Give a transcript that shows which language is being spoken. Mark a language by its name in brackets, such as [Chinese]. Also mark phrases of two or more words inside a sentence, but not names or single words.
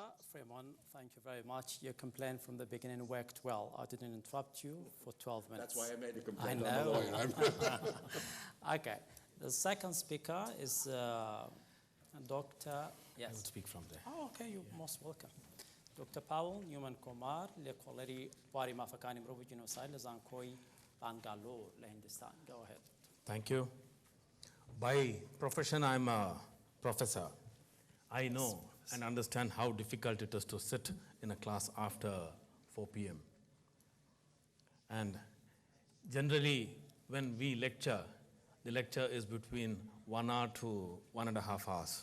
[English] Freeman, thank you very much. Your complaint from the beginning worked well. I didn't interrupt you for 12 minutes. That's why I made a complaint. I know. Okay. The second speaker is Dr. Yes. I will speak from there. Oh, okay. You're most welcome. Dr. Powell Newman Kumar, [Central Kurdish] لێکۆڵینەوەی بواری مافەکانی مرۆڤ و جینۆساید لە زانکۆی بانگالۆر لە هیندستان. [English] Go ahead. Thank you. By profession, I'm a professor. I know and understand how difficult it is to sit in a class after 4 p.m. And generally, when we lecture, the lecture is between 1 hour to 1.5 hours.